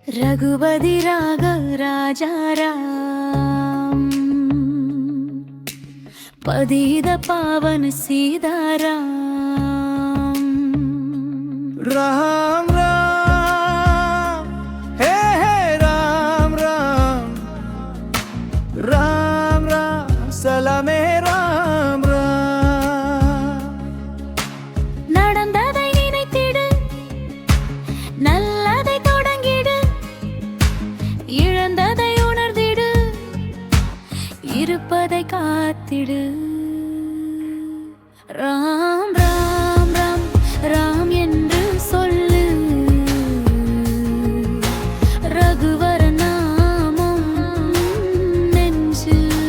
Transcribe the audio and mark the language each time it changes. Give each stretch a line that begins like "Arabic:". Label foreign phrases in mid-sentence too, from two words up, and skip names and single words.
Hindi: रघुपति राघव राजा राम, पतित पावन सीताराम। राम राम हे हे राम राम, राम राम सलामे राम राम।
Tamil: நடந்ததை நினைத்திடு, நல்லதை தொடங்கிடு, இழந்ததை உணர்ந்திடு, இருப்பதை காத்திடு. ராம் ராம் ராம் ராம் என்று சொல்லு, ரகுவர் நாமம் நெஞ்சில்.